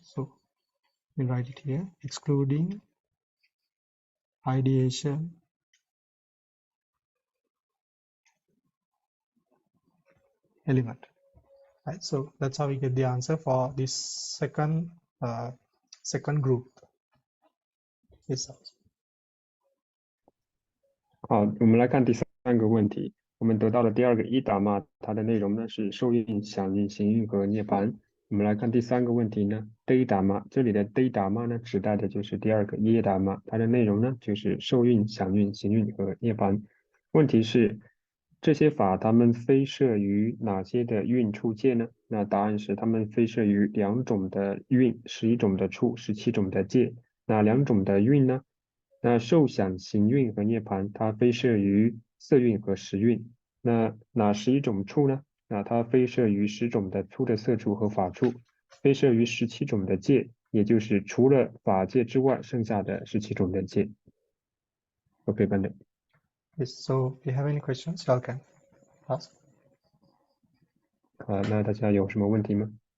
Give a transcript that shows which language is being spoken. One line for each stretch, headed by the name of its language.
English: So we write it here, excluding ideation element, right? So that's how we get the answer for this second group. Yes.
Chinese: 好，我们来看第三个问题。我们得到的第二个一达嘛，它的内容呢是受蕴、想蕴、行蕴和涅槃。我们来看第三个问题呢 ，day 达嘛，这里的 day 达嘛呢，指代的就是第二个耶达嘛，它的内容呢就是受蕴、想蕴、行蕴和涅槃。问题是，这些法它们非摄于哪些的蕴处界呢？那答案是它们非摄于2种的蕴、11种的处、17种的界。哪2种的蕴呢？那受想行蕴和涅槃，它非摄于色蕴和识蕴。那哪11种处呢？那它非摄于10种的粗的色处和法处，非摄于17种的界，也就是除了法界之外，剩下的17种的界。 OK， 班长。
English: Yes. So, if you have any questions, you all can ask.
Chinese: 那大家有什么问题吗？